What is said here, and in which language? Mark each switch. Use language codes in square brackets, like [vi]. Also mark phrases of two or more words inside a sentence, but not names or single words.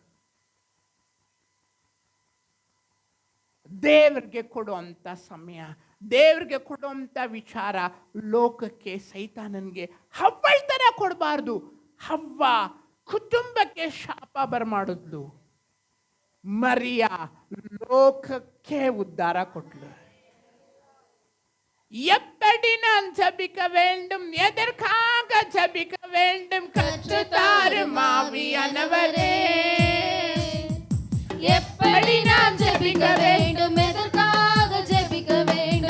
[kn] ದೇವರಿಗೆ ಕೊಡುವಂಥ ಸಮಯ, ದೇವರಿಗೆ ಕೊಡುವಂಥ ವಿಚಾರ ಲೋಕಕ್ಕೆ, ಸೈತಾನನಿಗೆ ಹವ್ವಳ ಥರ ಕೊಡಬಾರ್ದು. ಹವ್ವ ಕುಟುಂಬಕ್ಕೆ ಶಾಪ ಬರಮಾಡಿದ್ಲು, ಮರಿಯ ಲೋಕಕ್ಕೆ ಉದ್ಧಾರ ಕೊಟ್ಲು. [ta] எப்படி நான் ஜபிக்க வேண்டும், எதற்காக ஜபிக்க வேண்டும், கற்றுத்தாரும் ஆவியானவரே. எப்படி நான் ஜெபிக்க வேண்டும், எதற்காக ஜெபிக்க வேண்டும்,